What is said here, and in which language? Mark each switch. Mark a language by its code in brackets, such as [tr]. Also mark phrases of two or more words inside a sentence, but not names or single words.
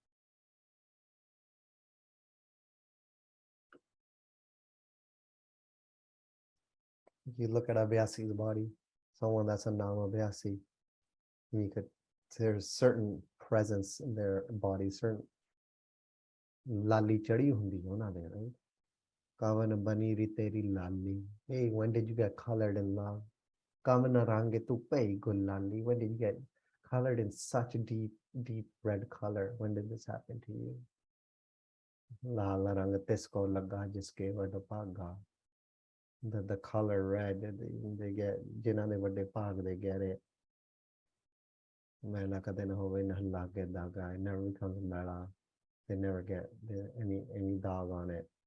[en] You look at Abhyasi's body, someone that's a non-Abhyasi, there's certain presence in their body, certain [pa] ਲਾਲੀ ਚੜ੍ਹੀ ਹੁੰਦੀ ਉਨ੍ਹਾਂ ਦੇ, [en] right? [pa] ਕਵਨ ਬਣੀ ਰੀ ਤੇਰੀ ਲਾਲੀ. [en] Hey, when did you get colored in love? [pa] ਕਵਨ ਰੰਗ ਤੂ ਪਈ ਗੁਲਾਲੀ. [en] When did you get colored in such a deep red color? When did this happen to you? [pa] ਲਾਲ ਰੰਗ ਤਿਸਕੋ ਲਗਾ ਜਿਸਕੇ ਵਡਾ ਭਾਗਾ. [en] The color red, they get, [pa] ਜਿਨ੍ਹਾਂ ਦੇ ਵੱਡੇ ਭਾਗ [en] they get it. [pa] ਮੈਲਾ ਕਦੇ ਨਾ ਹੋਵੇ ਨਾ ਲਾਗੇ ਦਾਗਾ. [en] It never becomes mela. They never get any dog on it.